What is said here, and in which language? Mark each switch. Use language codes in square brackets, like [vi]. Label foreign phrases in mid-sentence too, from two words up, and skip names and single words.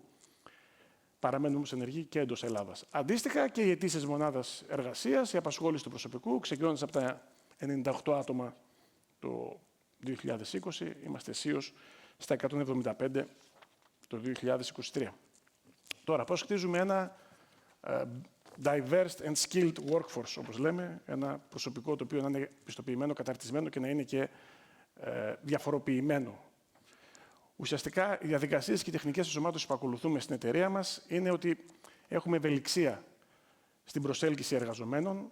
[el] Παραμένουμε όμως ενεργοί και εντός Ελλάδας. Αντίστοιχα και οι αιτήσεις μονάδας εργασίας, η απασχόληση του προσωπικού, ξεκινώντας από τα 98 άτομα το 2020, είμαστε αισίως στα 175 το 2023. Τώρα, πώς χτίζουμε ένα [en] diverse and skilled workforce, [el] όπως λέμε, ένα προσωπικό το οποίο να είναι πιστοποιημένο, καταρτισμένο και να είναι και διαφοροποιημένο. Ουσιαστικά, οι διαδικασίες και οι τεχνικές ενσωμάτωσης που ακολουθούμε στην εταιρεία μας είναι ότι έχουμε ευελιξία στην προσέλκυση εργαζομένων.